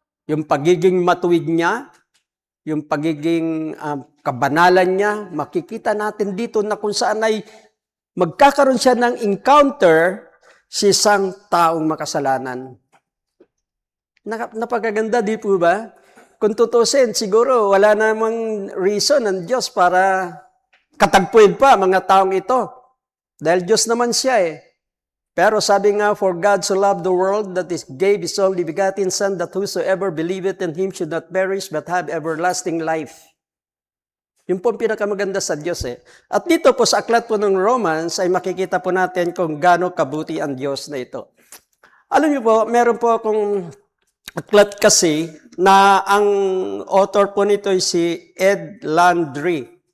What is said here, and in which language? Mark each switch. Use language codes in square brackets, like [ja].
[tl] Yung pagiging matuwid niya, yung pagiging kabanalan niya, makikita natin dito na kung saan ay magkakaroon siya ng encounter sa isang taong makasalanan. Napakaganda, di po ba? Kung tutusin, siguro wala namang reason ng Diyos para katagpuin pa mga taong ito. Dahil Diyos naman siya eh. Pero sabi nga, [en] for God so loved the world that He gave His only begotten Son, that whosoever believeth in Him should not perish but have everlasting life. [tl] Yun po ang pinakamaganda sa Diyos eh. At dito po sa aklat po ng Romans ay makikita po natin kung gaano kabuti ang Diyos na ito. Alam niyo po, meron po akong aklat kasi na ang author po nito ay si Ed Landry.